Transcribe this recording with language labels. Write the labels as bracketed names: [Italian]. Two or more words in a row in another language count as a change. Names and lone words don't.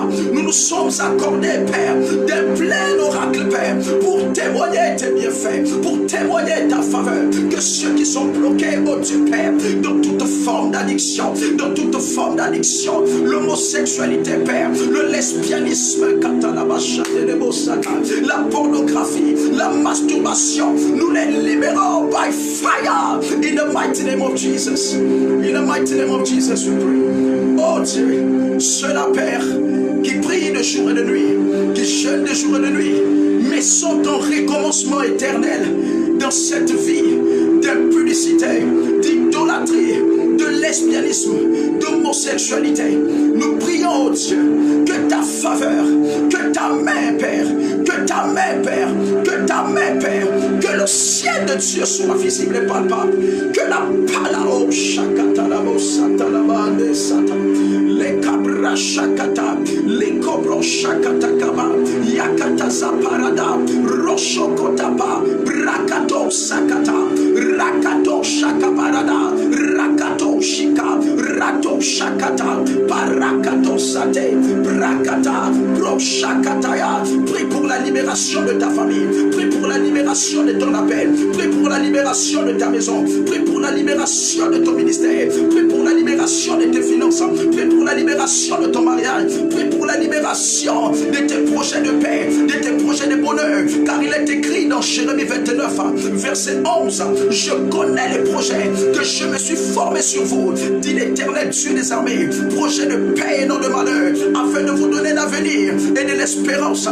[French] Nous nous sommes accordés, Père, d'un plein oracle, Père, pour témoigner tes bienfaits, pour témoigner ta faveur, que ceux qui sont bloqués, oh Dieu Père, dans toute forme d'addiction, l'homosexualité, Père, le lesbianisme, la pornographie, la masturbation, nous les libérons [English] by fire in the mighty name of Jesus. In the mighty name of Jesus we pray. [French] Oh Dieu, ceux-là, Père, qui prient de jour et de nuit, qui jeûnent de jour et de nuit, mais sont en recommencement éternel dans cette vie d'impudicité, d'idolâtrie, de lesbianisme, d'homosexualité, sexualité. Nous prions, oh Dieu, que ta faveur, que ta main, Père, que ta main, Père, que ta main, Père, que le ciel de Dieu soit visible et palpable, que la palao shakata la bosata la bande sata, les cabra shakata, les cobro shakata kaba, yakata zaparada, rocho kotaba, brakato sakata, rakato shakaparada, rakato shika, rato shakata, parakato sate, brakata, bro shakataya. Prie pour la libération de ta famille, prie pour la libération de ton appel, prie pour la libération de ta maison, prie pour la libération de ton ministère, prie pour la libération de tes finances, prie pour la libération de ton mariage, prie pour la libération de tes projets de paix, de tes projets de bonheur, car il est écrit dans Jérémie 29, verset 11, je connais les projets que je me suis formé sur vous, dit l'Éternel Dieu des armées, projet de paix et non de malheur, afin de vous donner l'avenir et de l'espérance.